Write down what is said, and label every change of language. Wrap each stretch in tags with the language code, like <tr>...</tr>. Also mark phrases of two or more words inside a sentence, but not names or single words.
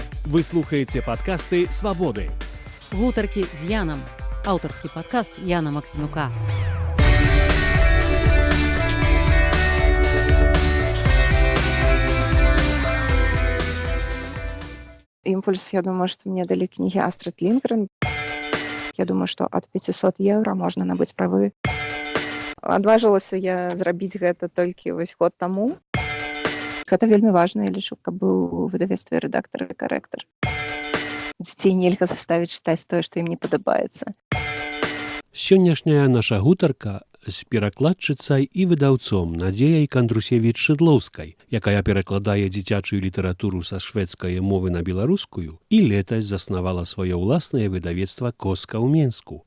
<be>Вы слухаеце падкасты «Свабоды». Гутаркі з Янам. Аўтарскі падкаст Яна Максімюка.</be> <ru>Импульс, я думаю, что мне дали книги Астрид Лингрен. Я думаю, что от 500 евро</ru> <be>можна набыць правы. Адважылася я зрабіць гэта толькі вось год таму. Гэта вельмі важна, я лічу, каб быў у выдавецтве рэдактар і карэктар. Дзяцей нельга заставіць чытаць тое, што ім не падабаецца. Сённяшняя наша гутарка з перакладчыцай і выдаўцом Надзеяй Кандрусевіч-Шыдлоўскай, якая перакладае дзіцячую літаратуру са шведскай мовы на беларускую і летась заснавала сваё ўласнае выдавецтва «Коска» ў Менску.</be>